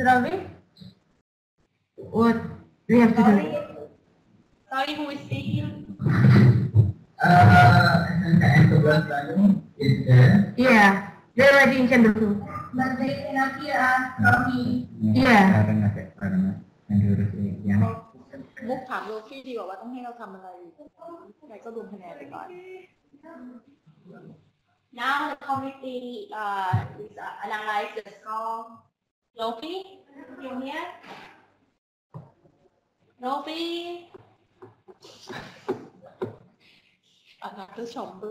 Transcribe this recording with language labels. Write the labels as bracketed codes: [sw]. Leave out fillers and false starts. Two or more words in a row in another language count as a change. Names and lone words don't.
[en] Ravi, what we have to do? Sorry, who is speaking? SMK and 11 Bandung is there. Yeah, they're already in Channel 2. But they cannot hear us, Ravi. Yeah. [id] Karena yang diurus yang [th] มุกถามโรฟี่ดีกว่าว่าต้องให้เราทำอะไรไหนก็รวมคะแนนไปก่อน [en] Now the committee is analyze the score. Lofi, you here? Lofi, another chamber